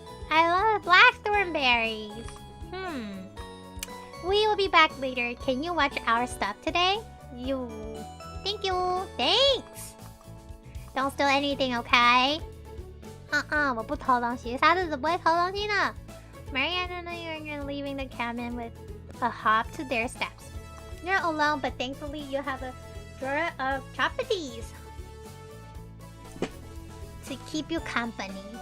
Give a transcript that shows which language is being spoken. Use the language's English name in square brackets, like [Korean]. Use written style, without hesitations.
[English] I love blackthorn berries. We will be back later. Can you watch our stuff today? Thank you. Thanks. Don't steal anything, okay? [Chinese] 我不偷东西，沙子子不会偷东西的。 [English] Maria and you're leaving the cabin with a hop to their steps. You're alone, but thankfully you have a drawer of chocolates to keep you company.